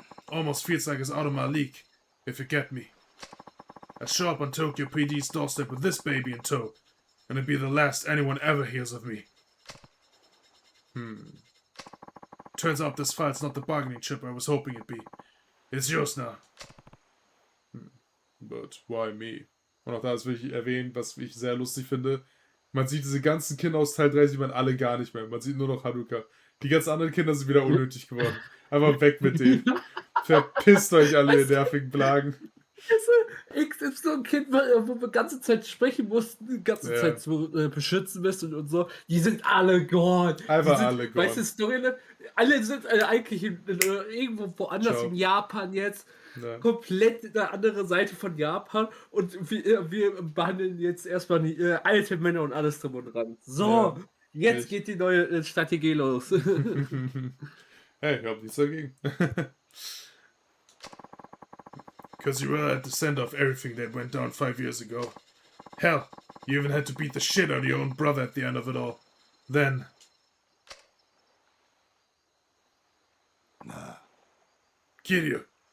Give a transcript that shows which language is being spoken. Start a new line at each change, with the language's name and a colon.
English: Almost feels like it's out of my league, if you get me. I'd show up on Tokyo PD's doorstep with this baby in tow, and it'd be the last anyone ever hears of me. Turns out this file's not the bargaining chip I was hoping it'd be. It's yours now. But why me?
German: Und auch da ist wirklich erwähnt, was ich sehr lustig finde. Man sieht diese ganzen Kinder aus Teil 3, sieht man alle gar nicht mehr. Man sieht nur noch Haruka. Die ganzen anderen Kinder sind wieder unnötig geworden. Einfach weg mit denen. Verpisst euch alle, ihr nervigen Plagen. XY-Kind, wo wir die ganze Zeit sprechen mussten, die ganze Zeit so beschützen müssen und so, die sind alle gone. Einfach alle gone. Weißt du, Story, alle sind eigentlich irgendwo woanders in Japan jetzt. Ja. Komplett eine andere Seite von Japan und wir behandeln jetzt erstmal die alte Männer und alles drum und dran. So, jetzt geht die neue Strategie los. Hey, ich hab nichts dagegen.
English: Because you were at the center of everything that went down 5 years ago. Hell, you even had to beat the shit out of your own brother at the end of it all. Then... Nah. Kiryu.